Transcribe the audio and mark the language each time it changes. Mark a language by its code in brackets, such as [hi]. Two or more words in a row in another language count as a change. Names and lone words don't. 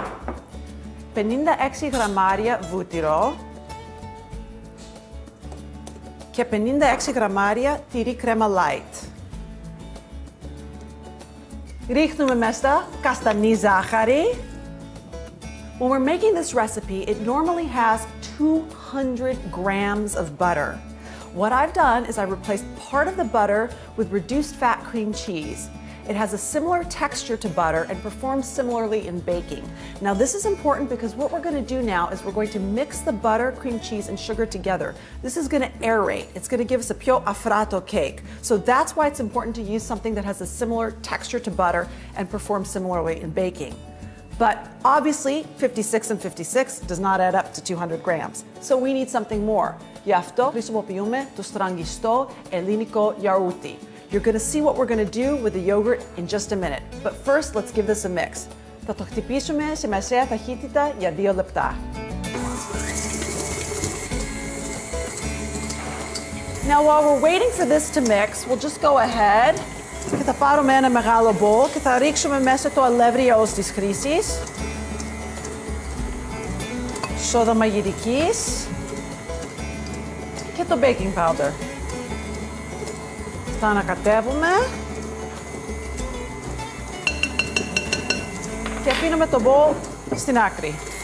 [el] 56 γραμμάρια βούτυρο και 56 γραμμάρια τυρί κρέμα light. Ρίχνουμε μέσα καστανή ζάχαρη. [en] When we're making this recipe, it normally has 200 grams of butter. What I've done is I replaced part of the butter with reduced fat cream cheese. It has a similar texture to butter and performs similarly in baking. Now this is important because what we're going to do now is we're going to mix the butter, cream cheese, and sugar together. This is going to aerate. It's going to give us a [el] πιο αφράτο [en] cake. So that's why it's important to use something that has a similar texture to butter and performs similarly in baking. But obviously 56 and 56 does not add up to 200 grams. So we need something more. [el] Γι' αυτό χρησιμοποιούμε το στραγγιστό ελληνικό γιαούρτι. [en] You're going to see what we're going to do with the yogurt in just a minute. But first, let's give this a mix. [el] Θα το χτυπήσουμε σε μεσαία ταχύτητα για 2 λεπτά. [en] Now, while we're waiting for this to mix, we'll just go ahead [el] και θα πάρουμε ένα μεγάλο bowl και θα ρίξουμε μέσα το αλεύρι ως της χρήσης, σόδα μαγειρικής και το [en] baking powder. [el] Θα ανακατεύουμε και αφήνουμε το bowl στην άκρη.